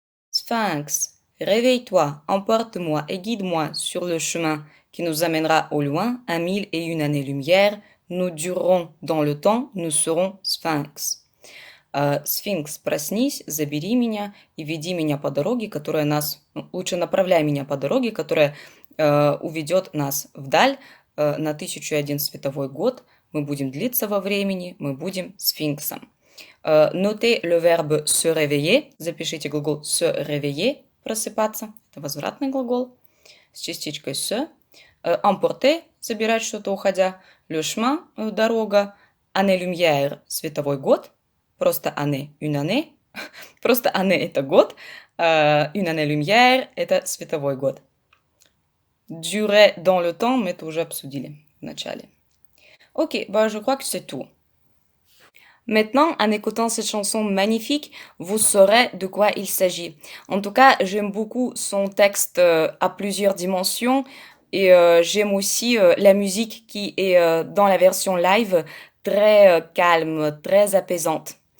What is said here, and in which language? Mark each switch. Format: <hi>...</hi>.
<fr>Sphinx, réveille-toi, emporte-moi et guide-moi sur le chemin qui nous amènera au loin, à mille et une années-lumière. Nous durerons dans le temps, nous serons спhinx.</fr> <ru>Сфинкс, проснись, забери меня и веди меня по дороге, которая нас... лучше направляй меня по дороге, которая уведет нас вдаль на 1001 световой год. Мы будем длиться во времени, мы будем сфинксом.</ru> <fr>Notez le verbe se réveiller.</fr> <ru>Запишите глагол se réveiller, просыпаться. Это возвратный глагол с частичкой se. Emporter, забирать что-то уходя.</ru> <fr>Le chemin, дорога.</fr> <ru>Année-lumière, световой год. Просто année, une année. Просто année – это год. Une année-lumière – это световой год.</ru> <fr>Durer dans le temps,</fr> <ru>мы это уже обсудили в начале.</ru> <fr>Ok, bah je crois que c'est tout. Maintenant, en écoutant cette chanson magnifique, vous saurez de quoi il s'agit. En tout cas, j'aime beaucoup son texte à plusieurs dimensions et j'aime aussi la musique qui est dans la version live très calme, très apaisante.</fr>